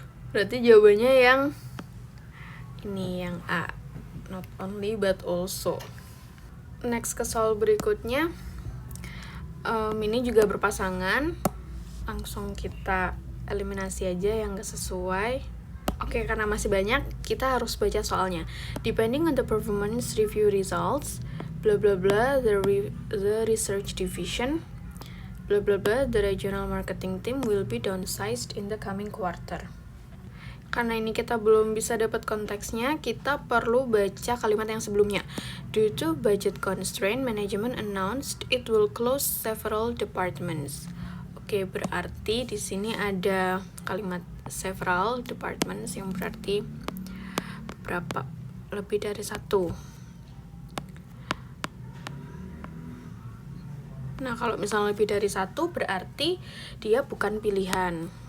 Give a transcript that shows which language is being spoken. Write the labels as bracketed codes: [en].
[id] Berarti jawabannya yang ini, yang A, [en] not only but also. [id] Next ke soal berikutnya, ini juga berpasangan, langsung kita eliminasi aja yang gak sesuai. Oke, karena masih banyak, kita harus baca soalnya. [en] Depending on the performance review results, blah blah blah, the research division, blah blah blah, the regional marketing team will be downsized in the coming quarter. [id] Karena ini kita belum bisa dapat konteksnya, kita perlu baca kalimat yang sebelumnya. [en] Due to budget constraint, management announced it will close several departments. [id] Oke, berarti di sini ada kalimat [en] several departments [id] yang berarti beberapa, lebih dari satu. Nah, kalau misalnya lebih dari satu berarti dia bukan pilihan.